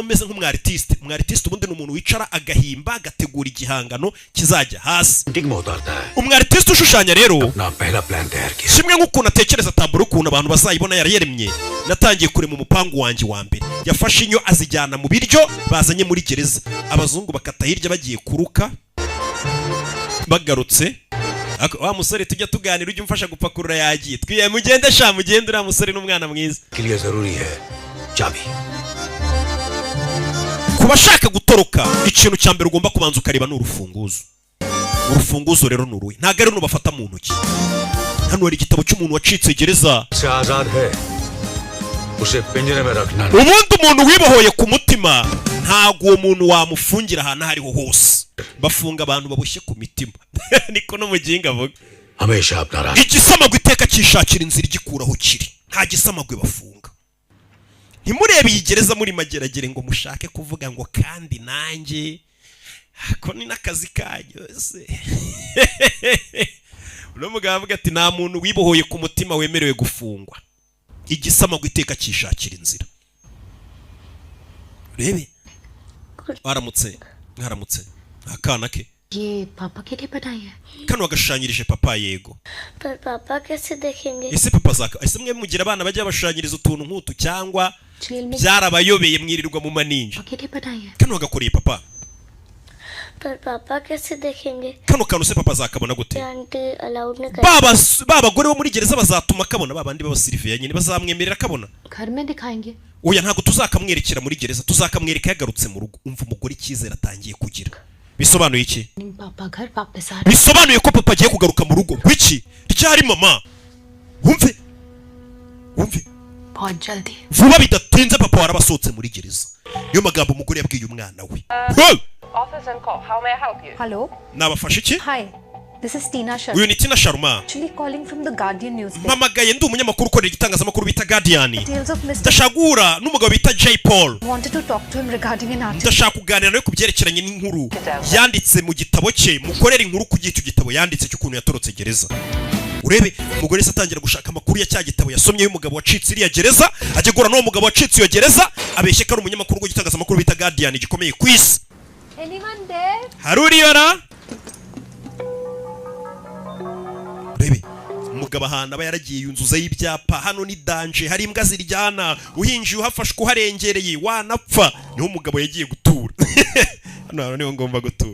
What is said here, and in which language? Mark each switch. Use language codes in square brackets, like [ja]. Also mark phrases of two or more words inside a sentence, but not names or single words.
[rw] ameze nk'umwartiste ubundi ni umuntu wicara agahimba agategura igihangano kizajya hasi umwartiste ushushanya rero kimwe nk'ukuntu atekereza taburo ukuntu abantu bazayibona yarayeremye natangiye kurema umupangu wanjye wa mbere yafashe inyo azijyana mu biryo bazanye muri gereza abazungu bakata hirya bagiye kuruka bagarutse wa musore tujya tuganira ujye umfasha gupakurura yagiye twiye mugende sha mugende uriya musore n'umwana mwiza [hi] लिए जरूरी है चाबी [rw] kuba shaka gutoroka ikintu cya mbere ugomba kubanza ukareba n'urufunguzo urufunguzo rero nuruye ntago ari nubafata mu ntoki hano hari igitabo cy'umuntu wacitse gereza [hi] से आजाद है उसे पिंजरे में रखना [rw] ubundi umuntu wibohoye ku mutima ntago uwo muntu wamufungira ahantu hariho hose bafunga abantu baboshye ku mitima niko no muginga avuga [hi] हमेशा अपना रास्ता [rw] igisamagwe iteka cyishakira inzira igikuraho kiri nta gisamagwe bafunga ntimurebe iyi gereza muri mageragere ngo mushake kuvuga ngo kandi nanjye ko ni n'akazi kanyu se uno mugabo avuga ati nta muntu wibohoye ku mutima wemerewe gufungwa igisamagwe iteka cyishakira inzira rebe mwaramutse akana ke [hi] ये पापा के लिए बनाई है [rw] kano wagashushanyirije papa yego [hi] पर पापा कैसे देखेंगे [rw] ese papa zaka ese mwe mugira abana bajya bashushanyiriza utuntu nk'utu cyangwa [hi] जेल में [rw] byarabayobeye mwirirwa mu maninja [hi] के लिए बनाई है [rw] kano wagakoreye papa [hi] पर पापा कैसे देखेंगे [rw] kano kantu se papa zakabona gute [en] aunty allowed [hi] नहीं कर [rw] babagore bo muri gereza bazatuma kabona babandi b'abasiriviya nyine bazamwemerera kabona [hi] घर में दिखाएंगे [rw] oya ntago tuzakamwerekera muri gereza tuzakamwereka yagarutse mu rugo umva umugore icyizere atangiye kugira bisobanuye iki [hi] पापा घर वापस आ [rw] bisobanuye ko papa agiye kugaruka mu rugo gwiki ryari mama wumve [hi] बहुत जल्दी [rw] vuba bidatinze papa warabasohotse muri gereza niyo magambo umugore yabwiye umwana we [en] Office and call. How may I help you? [hi] हेलो [rw] nabafashe iki [en] hi this is Tina Sharma [rw] uyu ni Tina Sharma [en] actually calling from the Guardian newspaper [rw] mpamagaye ndi umunyamakuru ukorera igitangazamakuru bita Guardian [en] Tales of Mr. [rw] ndashagura n'umugabo bita J Paul [en] wanted to talk to him regarding an article [rw] ndashaka kuganira nawe ku byerekeranye n'inkuru yanditse mu gitabo cye mukorera inkuru ku icyo gitabo yanditse cy'ukuntu yatorotse gereza urebe umugore se atangira gushaka amakuru ya cya gitabo yasomye y'umugabo wacitse iriya gereza ajya gura n'uwo mugabo wacitse iyo gereza abeshye ko ari umunyamakuru w'igitangazamakuru bita Guardian gikomeye ku isi [en] anyone there [rw] hari uriyora urebe umugabo ahantu aba yaragiye yunzuzaho ibyapa hano ni danje hari imbwa ziryana uhinjiye uhafashwe uharengereye wanapfa niho umugabo yagiye gutura hano niho ngomba gutura